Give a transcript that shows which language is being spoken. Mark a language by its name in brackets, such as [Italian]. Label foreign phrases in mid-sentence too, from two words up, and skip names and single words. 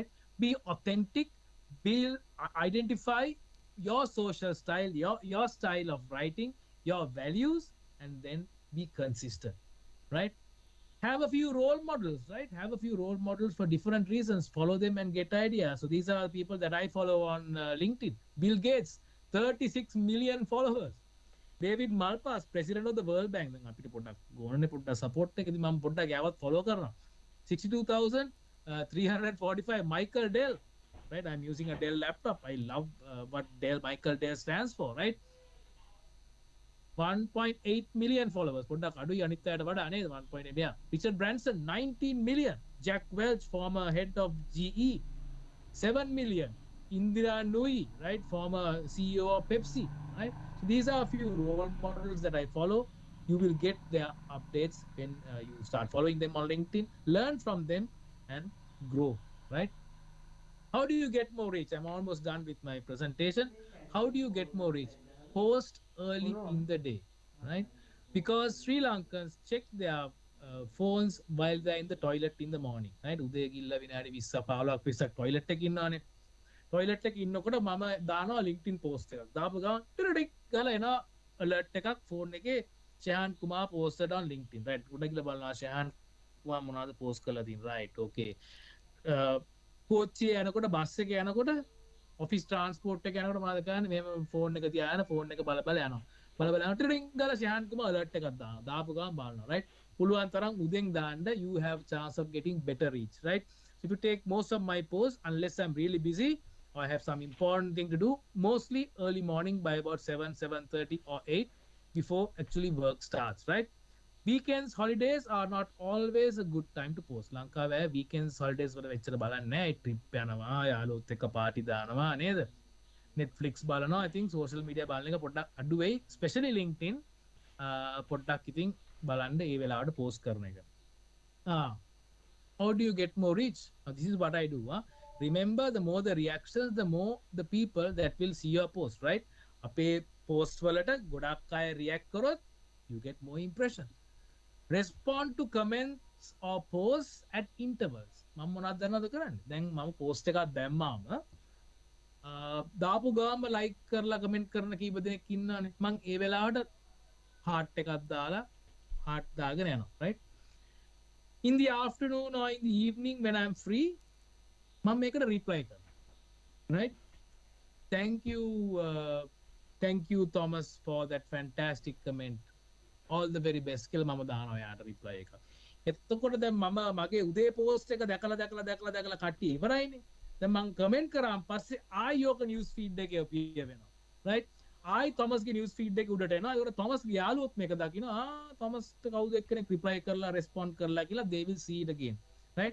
[English] Be authentic, build, identify your social style, your style of writing, your values, and then be consistent, right? Have a few role models, right? Have a few role models for different reasons. Follow them and get ideas. So these are people that I follow on LinkedIn. Bill Gates, 36 million followers. David Malpass, president of the World Bank. [Sinhala] දැන් අපිට පොඩ්ඩක් ගෝනනේ පොඩ්ඩක් support එකදී මම පොඩ්ඩක් යාවත් follow කරනවා. 62,345. [English] Michael Dell, right? I'm using a Dell laptop. I love what Dell Michael Dell stands for, right? 1.8 million followers. [Sinhala] පොඩ්ඩක් අඩුයි අනිත් අයට වඩා නේද? 1.8. [English] Yeah. Richard Branson, 19 million. Jack Welch, former head of GE, 7 million. Indira Nooyi, right? Former CEO of Pepsi, right? So these are a few role models that I follow. You will get their updates when you start following them on LinkedIn. Learn from them and grow, right? How do you get more reach? I'm almost done with my presentation. How do you get more reach? post early in the day, right? Because Sri Lankans check their phones while they're in the toilet in the morning, right? [Sinhala] උදේ ගිල්ල විනාඩි 20 15ක් 20ක් toilet එකේ ඉන්නවනේ. toilet එකේ ඉන්නකොට මම දානවා LinkedIn post එකක්. දාපු ගමන් ටිරික් ගාලා එනවා alert එකක් phone එකේ Shehan Kumar [English] posted on LinkedIn, [Sinhala] right? උඩ ගිහලා බලනවා Shehan Kumar මොනවද post කරලා තියෙන්නේ, right? Okay. කෝච්චිය යනකොට බස් එක යනකොට ඔෆිස් ට්‍රාන්ස්පෝර්ට් එක යනකොට මොනවද කරන්නේ? මෙහෙම ෆෝන් එක තියාගෙන ෆෝන් එක බල බල යනවා. බල බල යනකොට ටිරින් ගාලා Shehan Kumar alert එකක් දානවා. දාපු ගමන් බලනවා, right? පුළුවන් තරම් උදෙන් දාන්න, [English] you have chance of getting better reach, right? So if you take most of my posts, unless I'm really busy or I have some important thing to do, mostly early morning by about 7, 7:30 or 8 before actually work starts, right? Weekends, holidays are not always a good time to post. [Sinhala] ලංකාවේ weekends, holidays වල වෙච්චර බලන්නේ නැහැ. ට්‍රිප් යනවා, යාළුවොත් එක්ක පාටි දානවා නේද? Netflix බලනවා. [English] I think social media [Sinhala] බලන එක පොඩ්ඩක් අඩු වෙයි. Especially LinkedIn. පොඩ්ඩක් ඉතින් බලන්න ඒ වෙලාවට post කරන එක. [English] Ah, how do you get more reach? Now, this is what I do. Remember, the more the reactions, the more the people that will see your post, right? [Sinhala] අපේ post වලට ගොඩක් අය react කරොත් [English] you get more impressions. Respond to comments or posts at intervals. [Sinhala] මම මොනවද දන්නවද කරන්නේ? දැන් මම post එකක් දැම්මාම දාපු ගාම like කරලා comment කරන කීප දෙනෙක් ඉන්නවනේ. මම ඒ වෙලාවට heart එකක් දාලා heart දාගෙන යනවා, [English] right? In the afternoon or in the evening when I'm free, [Sinhala] මම මේකට reply කරනවා, [English] right? Thank you, thank you Thomas for that fantastic comment. All the very best [Sinhala] කියලා මම දානවා යාට reply එක. එතකොට දැන් මම මගේ උදේ post එක දැකලා කට්ටිය ඉවරයිනේ. දැන් මම comment කරාන් පස්සේ ආයි යෝක news feed එකේ appear වෙනවා. right? ආයි Thomas ගේ news feed එක උඩට එනවා. ඒකට Thomas ගේ යාළුවොත් මේක දකිනවා. Thomas කවුද එක්කෙනෙක් reply කරලා respond කරලා කියලා [English] they will see it again. [Sinhala] right?